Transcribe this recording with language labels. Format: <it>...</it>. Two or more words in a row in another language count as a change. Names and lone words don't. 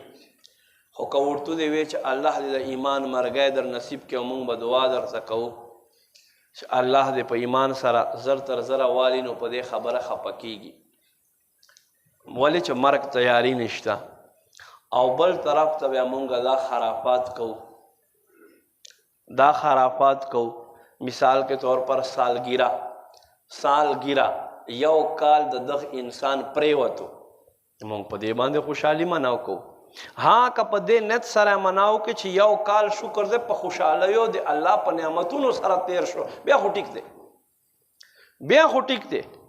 <ps>خو که ورته دې وی چې الله دې د ایمان مرګی در نصیب کړي، موږ به دعا درته کوو چې الله دې په ایمان سره زر تر زره والي، نو په دې خبره خفه کېږي ولې چې مرګ تیاری نشته. او بل طرف ته بیا موږ دا خرافات کوو، دا خرافات کوو.</ps> <ur>مثال کے طور پر</ur> <ps>سالگیرہ یو کال د دغ انسان پریوتو، مونږ په دې باندې خوشحالي مناو کوو. ها که په دې نیت سره مناو کې چې یو کال شکر دې په خوشحالیو د الله په نعمتونو سره تیر شو، بیا خو ټیک دی، بیا خو ټیک دی.</ps>